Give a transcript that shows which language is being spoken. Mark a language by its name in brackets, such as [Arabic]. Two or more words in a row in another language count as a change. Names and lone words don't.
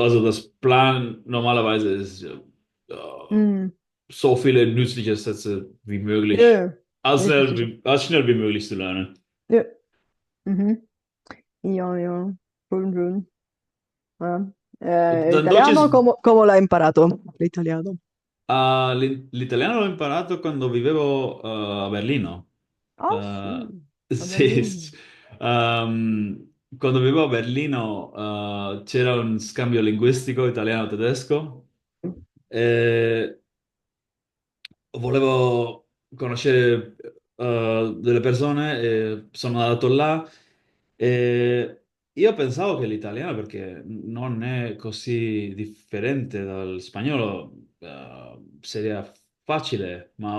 [German] so, also das Plan normalerweise ist mhm, so viele nützliche Sätze wie ja, möglich, ja, ich verstehe schon. als schnell wie möglich zu lernen. Ja, mhm, ja, ja, schön, schön. Ja. Dein Deutsch [Italian] Italiano, [German] ist, [Italian] come l'hai imparato? L'italiano. l'italiano l'ho imparato quando vivevo a Berlino. Ah, sì, Eh, a sì, Berlino. quando vivevo a Berlino, c'era un scambio linguistico italiano-tedesco e volevo conoscere delle persone e sono andato là e io pensavo che l'italiano, perché non è così differente dal spagnolo, sia facile, ma